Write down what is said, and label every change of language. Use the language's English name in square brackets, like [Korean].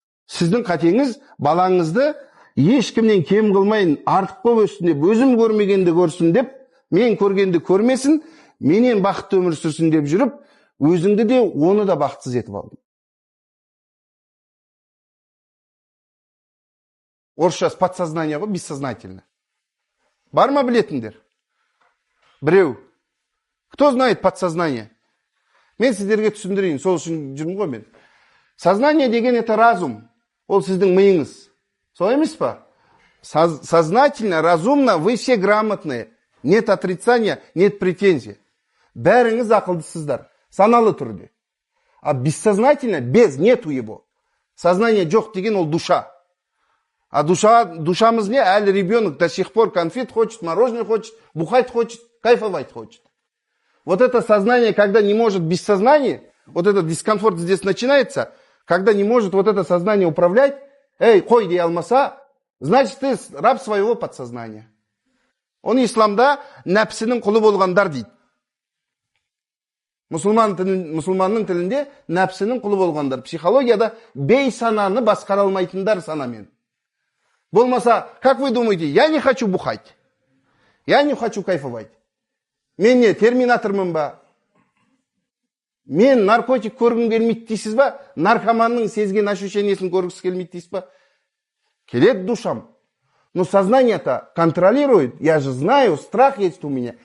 [Kazakh] Сіздің қатеңіз балаңызды ешкімнен кем қылмайын, артық болып өссін деп, өзім көрмегенді көрсін деп, мен көргенді көрмесін, менен бақытты өмір сүрсін деп жүріп, өзіңді де, оны да бақытсыз етіп алдым. Орысша подсознание ғой, [Russian] бессознательно. [Kazakh] Бар ма білетіндер? Біреу. [Russian] Кто знает подсознание? [Kazakh] Мен сіздерге түсіндірейін, сол үшін жүрмін ғой мен. Сознание деген [Russian] это разум. [Kazakh] Ол сіздің миыңыз. Солай емес па? [Russian] Сознательно, разумно, вы все грамотные. Нет отрицания, нет претензий. [Kazakh] Бәріңіз ақылдысыздар. Саналы түрде. [Russian] А бессознательно, без, нету его. [Kazakh] Сознание жоқ деген ол душа. А душамыз не? Әлі [Russian] ребенок до сих пор конфет хочет, мороженое хочет, бухать хочет, кайфовать хочет. Вот это сознание, когда не может без сознания, вот этот дискомфорт здесь начинается, когда не может вот это сознание управлять, [Kazakh] эй, қой дей алмаса, [Russian] значит ты раб своего подсознания. [Kazakh] Он исламда нәпсінің құлы болғандар дейді. Мұсылманның тілінде нәпсінің құлы болғандар. Психологияда бейсананы басқара алмайтындар санамен. Болмаса, [Russian] как вы думаете, я не хочу бухать, я не хочу кайфовать. [Kazakh] Мен не, терминатормын ба? Мен наркотик көргім келмейді дейсіз ба? Наркоманның сезген ощущениесін көргісі келмейді дейсіз ба? Келет душам. [Russian] Но сознание-то контролирует. Я же знаю, страх есть у меня.